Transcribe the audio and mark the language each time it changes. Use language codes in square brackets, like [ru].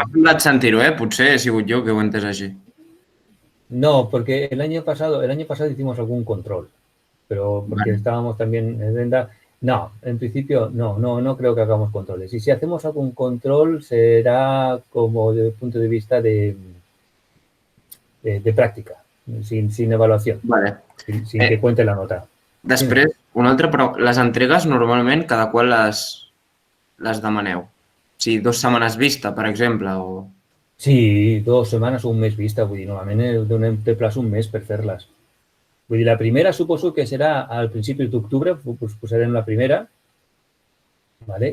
[ca] m'ha semblat sentir-ho, Potser he sigut jo que ho he entès així. [es] no, porque el año pasado hicimos algún control, pero porque Vale. estábamos también en venda. No, en principio no creo que hagamos controles. Y si hacemos algún control será como desde el punto de vista de práctica, sin evaluación, Vale. sin que cuente la nota. [ca] Després, una altra, però les entregues normalment cada qual les demaneu. O sigui, 2 setmanes vista, per exemple, o... Sí, 2 setmanes o un mes vista, vull dir, normalment donem de plaç un mes per fer-les. Vull dir, la primera suposo que serà al principi d'octubre, posarem la primera, ¿vale?